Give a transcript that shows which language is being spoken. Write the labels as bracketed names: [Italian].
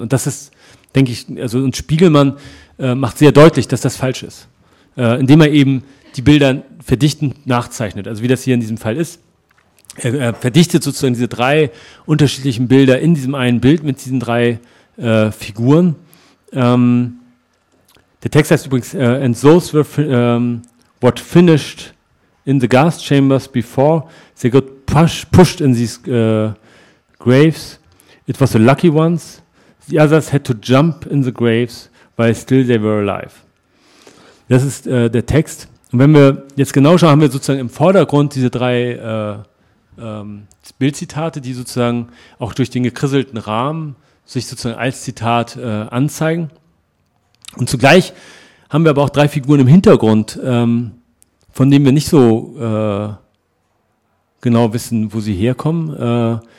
[German] Und das ist, denke ich, also und Spiegelmann macht sehr deutlich, dass das falsch ist. Indem er eben die Bilder verdichtend nachzeichnet. Also wie das hier in diesem Fall ist. Er verdichtet sozusagen diese drei unterschiedlichen Bilder in diesem einen Bild mit diesen drei Figuren. Der Text heißt übrigens [English] "And those were what finished in the gas chambers before they got pushed in these graves. It was the lucky ones. The others had to jump in the graves, while still they were alive. [German] Das ist der Text. Und wenn wir jetzt genau schauen, haben wir sozusagen im Vordergrund diese drei Bildzitate, die sozusagen auch durch den gekrisselten Rahmen sich sozusagen als Zitat anzeigen. Und zugleich haben wir aber auch drei Figuren im Hintergrund, von denen wir nicht so genau wissen, wo sie herkommen.